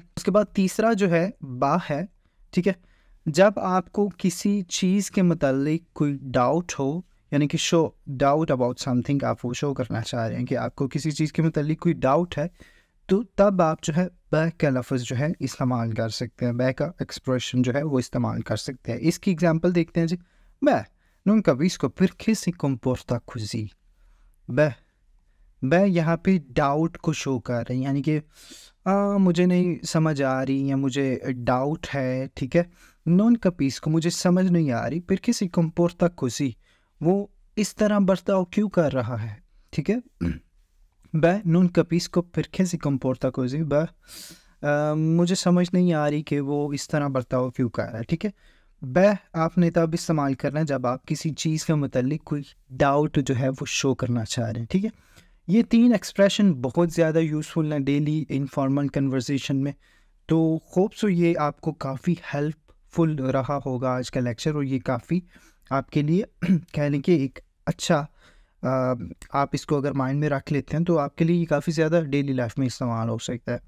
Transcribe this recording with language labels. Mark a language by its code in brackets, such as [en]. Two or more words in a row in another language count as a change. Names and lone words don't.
[hi] उसके बाद तीसरा जो है बा है, ठीक है। जब आपको किसी चीज़ के मतलब कोई डाउट हो, यानी कि [en] show doubt about something, [hi] आप वो शो करना चाह रहे हैं कि आपको किसी चीज़ के मतलब कोई डाउट है, तो तब आप जो है बै का लफ्ज़ जो है इस्तेमाल कर सकते हैं, बै का एक्सप्रेशन जो है वो इस्तेमाल कर सकते हैं। इसकी एग्जांपल देखते हैं जी। [it] बै non capisco perché si comporta così, [hi] बै बै यहाँ पे डाउट को शो कर रहे हैं, यानी कि मुझे नहीं समझ आ रही या मुझे डाउट है, ठीक है। [it] non capisco [hi] मुझे समझ नहीं आ रही, फिर किसी [it] comporta così, [hi] वो इस तरह बर्ताव क्यों कर रहा है, ठीक है। [it] Beh, non capisco perché si comporta così, [hi] मुझे समझ नहीं आ रही कि वो इस तरह बर्ताव क्यों कर रहा है, ठीक है। बह आपने तब इस्तेमाल करना है जब आप किसी चीज़ के मुतालिक कोई डाउट जो है वो शो करना चाह रहे हैं, ठीक है। ये 3 एक्सप्रेशन बहुत ज़्यादा यूज़फुल हैं [en] daily informal conversation [hi] में, तो [en] hope so [hi] ये आपको काफ़ी [en] help helpful [hi] रहा होगा आज का लेक्चर, और ये काफ़ी आपके लिए कह लें कि एक अच्छा आप इसको अगर माइंड में रख लेते हैं तो आपके लिए ये काफ़ी ज़्यादा [en] daily life [hi] में इस्तेमाल हो सकता है।